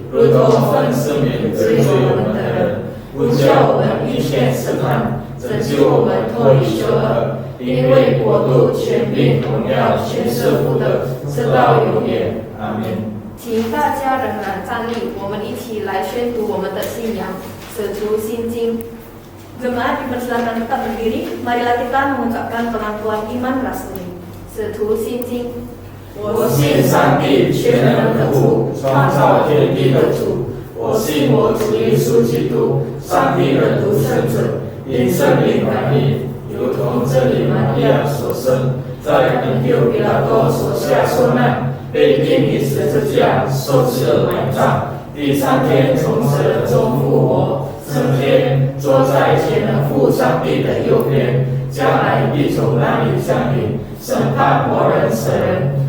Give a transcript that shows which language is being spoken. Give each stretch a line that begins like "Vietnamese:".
Chinese: 如同分赦免得罪我们的人，不叫我们遇见试探，拯救我们脱离凶恶。因为国度、权柄、荣耀，全是父的，直到永远。阿门。请大家仍然站立，我们一起来宣读我们的信仰，使徒心经。
Indonesian: Jemaat dipersilakan tetap berdiri. Marilah kita mengucapkan pengakuan iman rasuli.
Chinese: 使徒心经。我信上帝全能的父，创造天地的主。我信我主耶稣基督，上帝的独生子，因圣灵感应，如同真理玛利亚所生，在本丢比拉多所下受难，被钉于十字架，受死埋葬，第三天从死人中复活，升天，坐在全能父上帝的右边，将来必从那里降临，审判活人死人。